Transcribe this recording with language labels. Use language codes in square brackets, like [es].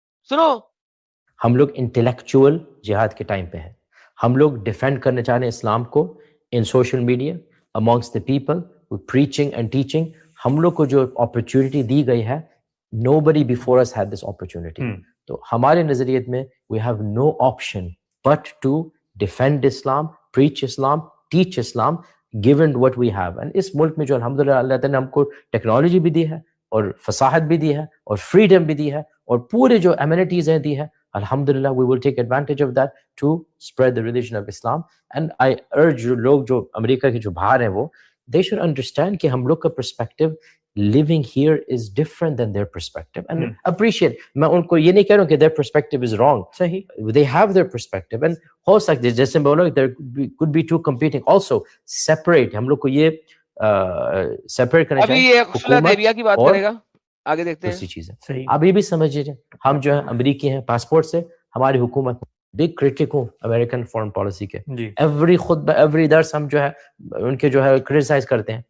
[ur] سنو, ہم لوگ انٹلیکچوئل جہاد کے ٹائم پہ ہیں. ہم لوگ ڈیفینڈ کرنا چاہ رہے ہیں اسلام کو ان social media, [en] amongst the people, with preaching and teaching. [ur] ہم لوگ کو جو اپرچونٹی دی گئی ہے, [en] nobody before us had this opportunity. [ur] تو ہمارے نظریت میں [en] we have no option but to defend Islam, preach Islam, teach Islam, given what we have. [ur] And اس ملک میں جو الحمدللہ اللہ تعالیٰ نے ہم کو ٹیکنالوجی بھی دی ہے, اور فصاحت بھی دی ہے, اور فریڈم بھی دی ہے, اور پورے جو امینٹیز ہیں دی ہے, [en] alhamdulillah we will take advantage of that to spread the religion of Islam. And I urge [ur] لوگ جو امریکہ کے جو باہر ہیں وہ [en] they should understand [ur] کہ ہم لوگ کا [en] perspective living here is different than their perspective, and appreciate. [ur] میں ان کو یہ نہیں کہہ رہا ہوں کہ [en] their perspective is wrong. صحیح, they have their perspective, and [ur] ہو سکتے جیسے بولو [en] there could be two competing. Also separate, [ur] ہم لوگ کو یہ separate کرنا چاہیے. ابھی یہ صلح حدیبیہ کی بات کرے گا, آگے دیکھتے ہیں. چیز ہے ابھی بھی سمجھ لیجیے, ہم جو ہے امریکی ہیں پاسپورٹ سے, ہماری حکومت بگ کرٹک ہوں امریکن فورن پالیسی کے. ایوری خطبہ, ایوری درس ہم جو ہے ان کے جو ہے کرٹیسائز کرتے ہیں.